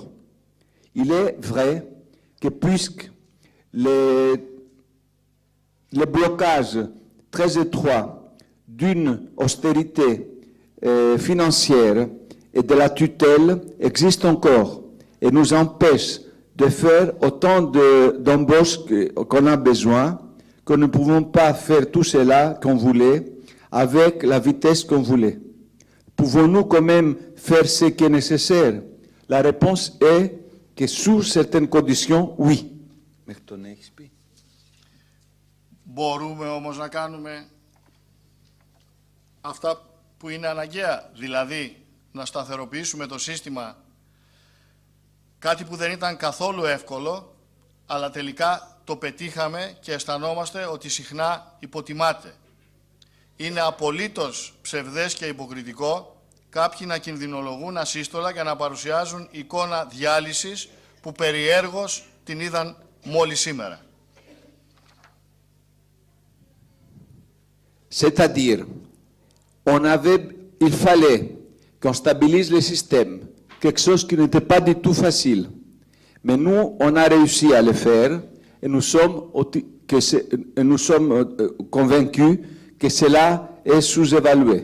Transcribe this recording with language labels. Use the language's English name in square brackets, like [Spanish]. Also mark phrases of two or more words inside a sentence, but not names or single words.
[French] Il est vrai que puisque les blocages très étroits d'une austérité financière et de la tutelle existent encore et nous empêchent de faire autant d'embauches qu'on a besoin, que nous ne pouvons pas faire tout cela qu'on voulait avec la vitesse qu'on voulait. Pouvons-nous quand même faire ce qui est nécessaire? La réponse est que sous certaines conditions, oui. [Greek] Μπορούμε όμως να κάνουμε αυτά που είναι αναγκαία, δηλαδή να σταθεροποιήσουμε το σύστημα, κάτι που δεν ήταν καθόλου εύκολο, αλλά τελικά το πετύχαμε και αισθανόμαστε ότι συχνά υποτιμάται. Είναι απολύτως ψευδές και υποκριτικό κάποιοι να κινδυνολογούν ασύστολα και να παρουσιάζουν εικόνα διάλυσης που περιέργως την είδαν μόλις σήμερα. [French] C'est-à-dire, il fallait qu'on stabilise le système, quelque chose qui n'était pas du tout facile. Mais nous, on a réussi à le faire et nous sommes convaincus que cela est sous-évalué.